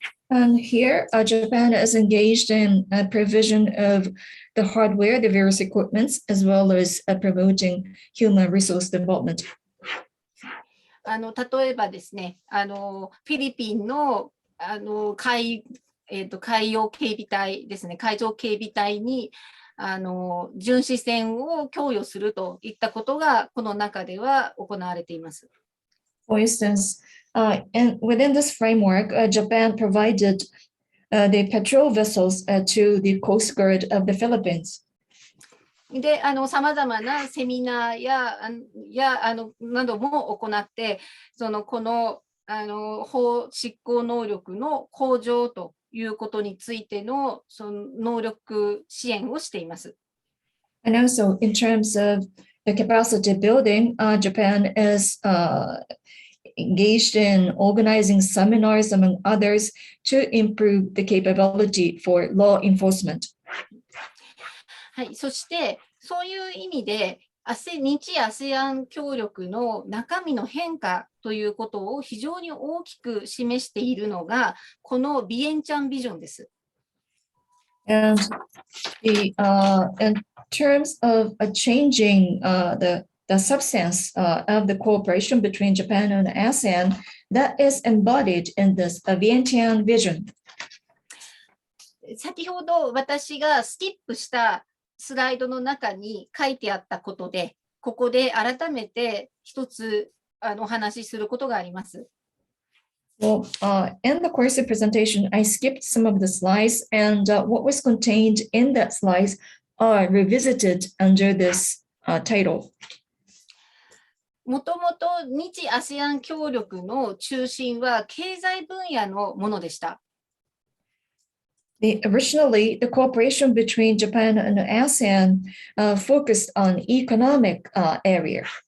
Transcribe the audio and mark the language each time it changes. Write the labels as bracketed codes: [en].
[en] And here, Japan is engaged in provision of the hardware, the various equipments, as well as promoting human resource development. [ja] 例えばですね、フィリピンの海洋警備隊ですね、海上警備隊に巡視船を供与するといったことがこの中では行われています。 [en] For instance, and within this framework, Japan provided the patrol vessels to the Coast Guard of the Philippines. [ja] で、さまざまなセミナーなども行って、この法執行能力の向上ということについての能力支援をしています。 [en] And also, in terms of the capacity building, Japan is engaged in organizing seminars, among others, to improve the capability for law enforcement. [ja] はい、そしてそういう意味で日ASEAN協力の中身の変化ということを非常に大きく示しているのがこのビエンチャンビジョンです。 [en] And in terms of changing the substance of the cooperation between Japan and ASEAN, that is embodied in this Vientiane vision. [ja] 先ほど私がスキップしたスライドの中に書いてあったことで、ここで改めて一つお話しすることがあります。 [en] Well, in the course of presentation, I skipped some of the slides, and what was contained in that slides are revisited under this title. [ja] もともと日ASEAN協力の中心は経済分野のものでした。 [en] Originally, the cooperation between Japan and ASEAN focused on economic area.